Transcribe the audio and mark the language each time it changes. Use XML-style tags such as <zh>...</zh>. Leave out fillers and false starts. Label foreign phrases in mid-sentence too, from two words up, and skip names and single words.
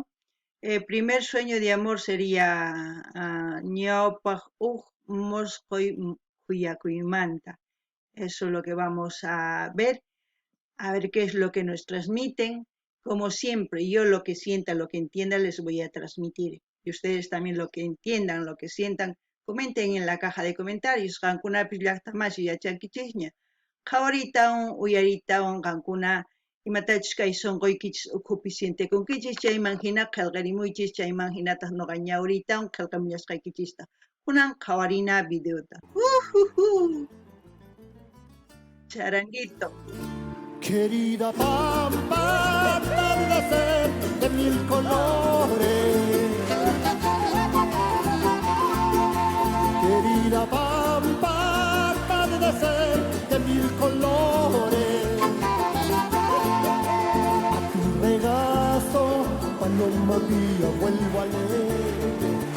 <es>El primer sueño de amor sería Ñawpaq Moscoy Huyacuymanta. Eso es lo que vamos a ver qué es lo que nos transmiten. Como siempre, yo lo que sienta, lo que entienda, les voy a transmitir. Y ustedes también lo que entiendan, lo que sientan, comenten en la caja de comentarios.</es> <qu>Qankunapis llaqtamashi yachankichikña. Qhawaritawan, uyaritawan, qankuna imatachus kay sunquykichis ukhupi sintikunkichis, chayman hina qillqarimuychis, chayman hinataq noqa ñawritawan qillqamullashqaykichista. Kunan qhawarina videota.</qu> <es>Charanguito. Querida Pampa, atardecer de mil colores. Querida Pampa, atardecer de mil colores. A tu regazo, paloma mía, vuelvo a leer.</es>